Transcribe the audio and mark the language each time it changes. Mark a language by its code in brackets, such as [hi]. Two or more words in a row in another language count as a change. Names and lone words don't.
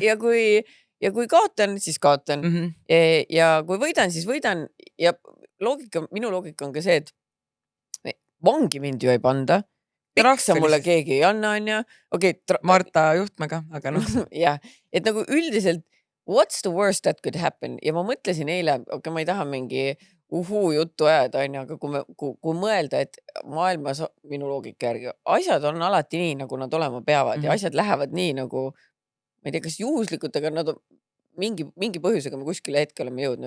[et] Ja kui kaotan, siis kaotan. Ja kui võidan, siis võidan ja minu loogika on ka see, et vangi mind ju ei panda. Piksa mulle keegi ei anna, on ju. Marta Juhtmega, aga noh. Jah, et nagu üldiselt, [en] what's the worst that could happen? [et] Ja ma mõtlesin eile, ma ei taha mingi juttu ajada, on ju, aga kui mõelda, et maailmas minu loogika järgi, asjad on alati nii, nagu nad olema peavad ja asjad lähevad nii nagu, ma ei tea, kas juhuslikult, aga nad on mingi põhjusega me kuskile hetke oleme jõudnud.